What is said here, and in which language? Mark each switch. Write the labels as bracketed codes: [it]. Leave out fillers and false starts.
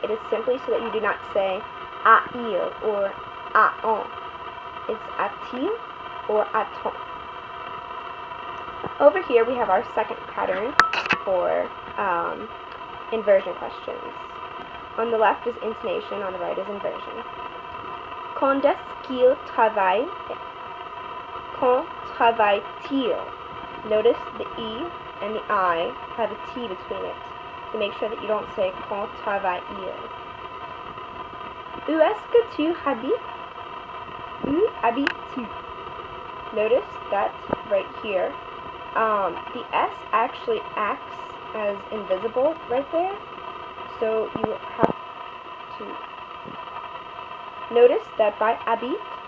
[en] It is simply so that you do not say a-il or a-on. It's a-t-il or a-ton. Over here we have our second pattern for inversion questions. On the left is intonation, on the right is inversion. [fr] Quand est-ce qu'il travaille? Quand travaille-t-il? [en] Notice the E and the I have a T between it to make sure that you don't say [fr] quand travaille-il. Où est-ce que tu habites? Où habites-tu? [en] Notice that right here, the S actually acts as invisible right there, so you have to notice that by habite,